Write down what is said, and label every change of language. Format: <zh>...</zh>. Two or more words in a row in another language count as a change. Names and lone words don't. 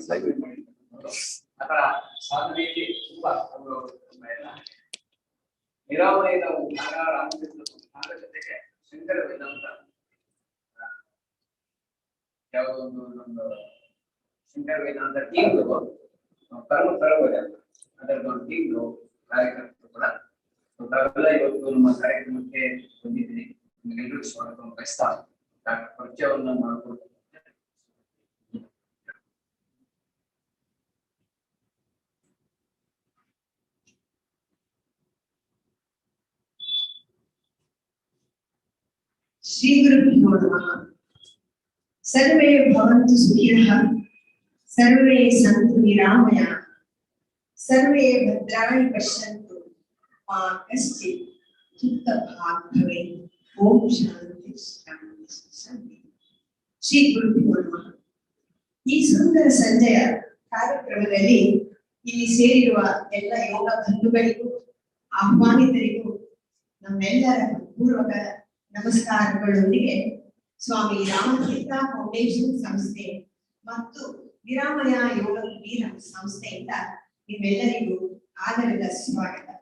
<kn>ಅದರ ಸಾಧನೆಯಲ್ಲಿ ತುಂಬಾ ಅವರು ನಿರಾಮಯದ ರಾಮತೀರ್ಥ ಜೊತೆಗೆ ಶಂಕರ ವೇದಾಂತ ಯಾವುದೋ ಒಂದು ಶಂಕರ ವೇದಾಂತ ಟೀಮ್ದು ಪರಮ ವೇದಾಂತ ಅದರದೊಂದು ಟೀಮ್ದು ಕಾರ್ಯಕ್ರಮ ಕೂಡ ತಾವೆಲ್ಲ ಇವತ್ತು ನಮ್ಮ ಕಾರ್ಯಕ್ರಮಕ್ಕೆ ಬಂದಿದ್ದೀನಿ. ನಿಮ್ಗೆಲ್ಲರಿಗೂ ಸ್ವಾಗತ ಬಯಸ್ತಾ ಪರಿಚಯವನ್ನು ಮಾಡಿಕೊಡ್ತೀನಿ.</kn> <sa>ಶ್ರೀ ಗುರುಭ್ಯೋ ನಮಃ. ಸರ್ವೇ ಭವಂತು ಸುಖಿನಃ, ಸರ್ವೇ ಸಂತು ನಿರಾಮಯ, ಸರ್ವೇ ಭದ್ರಾಣಿ ಪಶ್ಯಂತು ಮಾ ಕಶ್ಚಿತ್ ದುಃಖಭಾಗ್ ಭವೇತ್. ಓಂ ಶಾಂತಿ ಶಾಂತಿ ಶಾಂತಿ. ಶ್ರೀ ಗುರುಭ್ಯೋ ನಮಃ.</sa> <kn>ಈ ಸುಂದರ ಸಂಜೆಯ ಕಾರ್ಯಕ್ರಮದಲ್ಲಿ ಇಲ್ಲಿ ಸೇರಿರುವ ಎಲ್ಲ ಯೋಗ ಬಂಧುಗಳಿಗೂ ಆಹ್ವಾನಿತರಿಗೂ ನಮ್ಮೆಲ್ಲರ ಪೂರ್ವಕ ನಮಸ್ಕಾರಗಳೊಂದಿಗೆ ಸ್ವಾಮಿ ರಾಮತೀರ್ಥ ಫೌಂಡೇಶನ್ ಸಂಸ್ಥೆ ಮತ್ತು ನಿರಾಮಯ ಯೋಗಕುಟೀರಂ ಸಂಸ್ಥೆಯಿಂದ ನಿಮ್ಮೆಲ್ಲರಿಗೂ ಆದರದ ಸ್ವಾಗತ.</kn>